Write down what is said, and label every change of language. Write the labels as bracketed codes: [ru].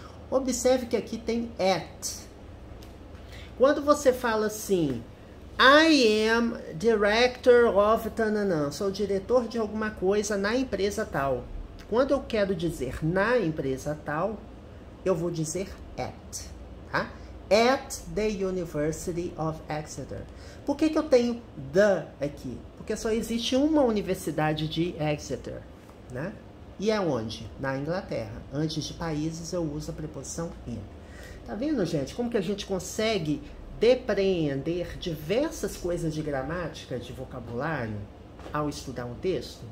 [pt] Observe que aqui tem at. Quando você fala assim, [en] I am director of tananã, [pt] sou diretor de alguma coisa na empresa tal. Quando eu quero dizer na empresa tal, eu vou dizer at, tá? [en] At the University of Exeter. [pt] Por que eu tenho the aqui? Porque só existe uma universidade de Exeter, né? E é onde? Na Inglaterra. Antes de países, eu uso a preposição in. Tá vendo, gente? Como que a gente consegue depreender diversas coisas de gramática, de vocabulário, ao estudar um texto?